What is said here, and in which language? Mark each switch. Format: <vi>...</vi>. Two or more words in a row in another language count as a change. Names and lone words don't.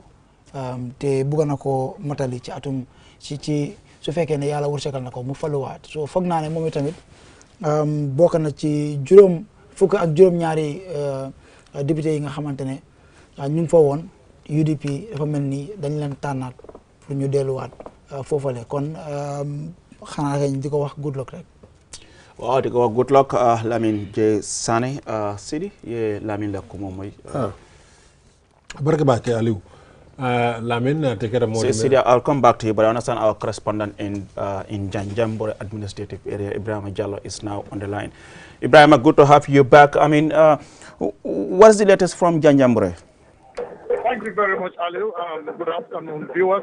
<wo>te bëgg na ko matali ci atum ci su fekkee ne yàlla wërsëgal na ko mu faluwaat so foog naa ne moom itamit bokk na ci fukk ak juróom-ñaari député yi nga xamante ne ñu ngi fa woon UDP dafa mel ni dañ leen tànnaat pour ñu delluwaat foofale kon xanaa kañ di ko wax</wo> <en>good luck</en> <wo>rek. waaw di ko wax</wo> <en>good luck</en> <wo>Lamin J. Sane Sidi ye Lamin la ko moom mooy. barke baake Aliou. Lamin,</wo> <en>take care of more. I'll come back to you, but I understand our correspondent in Janjambore administrative area, Ibrahim Jallo, is now on the line. Ibrahim, good to have you back. I mean, what's the latest from Janjambore? Thank you very much, Aliu. Good afternoon, viewers.</en>